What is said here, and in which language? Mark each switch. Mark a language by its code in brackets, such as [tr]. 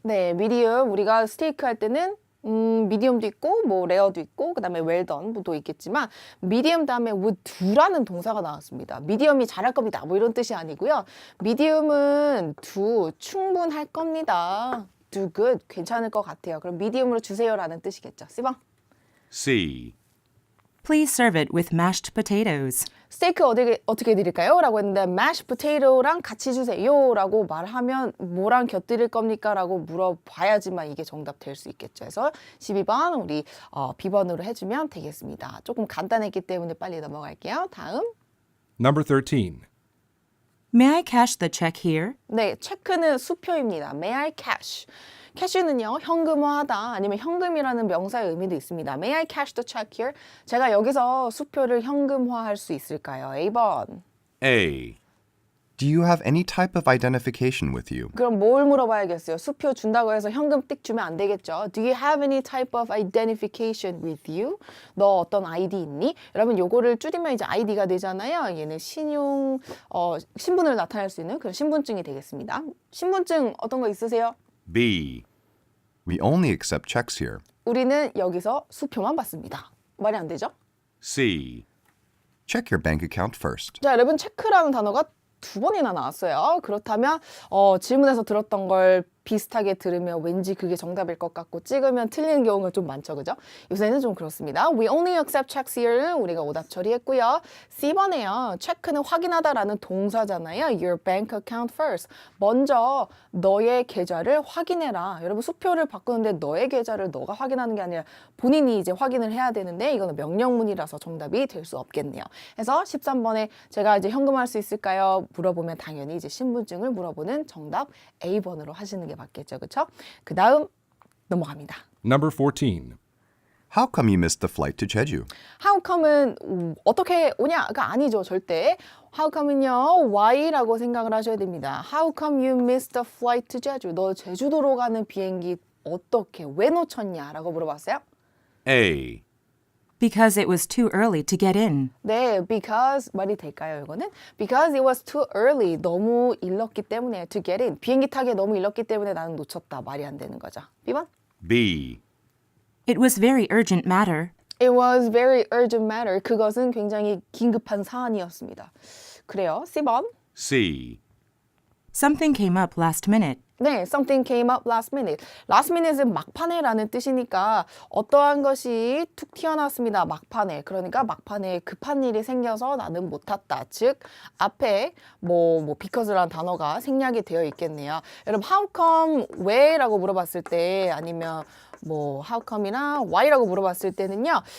[ko] 네, 미디엄 우리가 스테이크 할 때는 미디엄도 있고 뭐 레어도 있고 그다음에 웰던도 있겠지만 미디엄 다음에 would do라는 동사가 나왔습니다. 미디엄이 잘할 겁니다. 뭐 이런 뜻이 아니고요. 미디엄은 do 충분할 겁니다. do good 괜찮을 것 같아요. 그럼 미디엄으로 주세요라는 뜻이겠죠. C번. [en] C. Please serve it with mashed potatoes. [ko] 스테이크 어떻게 드릴까요? 라고 했는데 mashed potato랑 같이 주세요 라고 말하면 뭐랑 곁들일 겁니까? 라고 물어봐야지만 이게 정답 될 수 있겠죠. 그래서 12번 우리 B번으로 해주면 되겠습니다. 조금 간단했기 때문에 빨리 넘어갈게요. 다음. [en] Number 13. May I cash the check here? [ko] 네, 체크는 수표입니다. [en] May I cash? [ko] 캐시는요, 현금화하다 아니면 현금이라는 명사의 의미도 있습니다. [en] May I cash the check here? [ko] 제가 여기서 수표를 현금화할 수 있을까요? A번. [en] A. Do you have any type of identification with you? [ko] 그럼 뭘 물어봐야겠어요? 수표 준다고 해서 현금 띡 주면 안 되겠죠. [en] Do you have any type of identification with you? [ko] 너 어떤 아이디 있니? 여러분 요거를 줄이면 이제 아이디가 되잖아요. 얘는 신분을 나타낼 수 있는 그런 신분증이 되겠습니다. 신분증 어떤 거 있으세요? [en] B. We only accept checks here. [ko] 우리는 여기서 수표만 받습니다. 말이 안 되죠? [en] C. Check your bank account first. [ko] 자, 여러분 체크라는 단어가 두 번이나 나왔어요. 그렇다면 질문에서 들었던 걸 비슷하게 들으면 왠지 그게 정답일 것 같고 찍으면 틀리는 경우가 좀 많죠. 그죠? 요새는 좀 그렇습니다. [en] We only accept checks here [ko] 는 우리가 오답 처리했고요. C번에요. 체크는 확인하다라는 동사잖아요. [en] Your bank account first. [ko] 먼저 너의 계좌를 확인해라. 여러분 수표를 바꾸는데 너의 계좌를 너가 확인하는 게 아니라 본인이 이제 확인을 해야 되는데 이거는 명령문이라서 정답이 될 수 없겠네요. 그래서 13번에 제가 이제 현금할 수 있을까요? 물어보면 당연히 이제 신분증을 물어보는 정답 A번으로 하시는 게 맞겠죠. 그렇죠? 그 다음 넘어갑니다. [en] Number 14. How come you missed the flight to Jeju? [ko] How come은 어떻게 오냐가 아니죠. 절대. How come은요. why라고 생각을 하셔야 됩니다. [en] How come you missed the flight to Jeju? [ko] 너 제주도로 가는 비행기 어떻게 왜 놓쳤냐라고 물어봤어요. [en] A. Because it was too early to get in. [ko] 네, because 말이 될까요, 이거는? [en] Because it was too early. [ko] 너무 일렀기 때문에 [en] to get in. [ko] 비행기 타기에 너무 일렀기 때문에 나는 놓쳤다. 말이 안 되는 거죠. B번. [en] B. It was very urgent matter. It was very urgent matter. [ko] 그것은 굉장히 긴급한 사안이었습니다. 그래요. C번. [en] C. Something came up last minute. [ko] 네, [en] something came up last minute. [ko] last minute은 막판에라는 뜻이니까 어떠한 것이 툭 튀어나왔습니다. 막판에. 그러니까 막판에 급한 일이 생겨서 나는 못 탔다. 즉 앞에 because라는 단어가 생략이 되어 있겠네요. 여러분 how come 왜라고 물어봤을 때 아니면 how come이나 why라고 물어봤을 때는요.